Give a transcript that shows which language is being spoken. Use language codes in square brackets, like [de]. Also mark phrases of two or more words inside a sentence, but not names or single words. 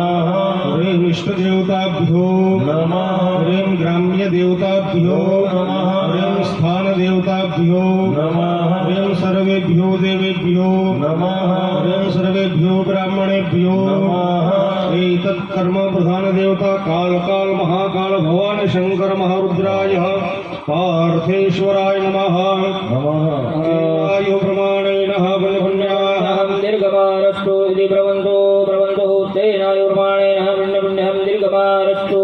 [sa] હ્રીમ ઇષ્ટદેવતાભ્યો નમઃ. હ્રીમ ગ્રામ્ય દેવતાભ્યો નમઃ. હ્રીમ સ્થાન દેવતાભ્યો નમઃ. હ્રીમ સર્વેભ્યો દેવેભ્યો નમઃ. હ્રીમ સર્વેભ્યો બ્રાહ્મણેભ્યો નમઃ. શ્રી तत्कर्म प्रधान देवता काल काल महाकाल भवान शंकर महारुद्राय पार्थेश्वराय नमः आयु प्रमाणेन पुण्यपुण्याः दीर्घमारस्तु इति ब्रवन्तु तेनायुर्माणेन पुण्यपुण्यं दीर्घमारस्तु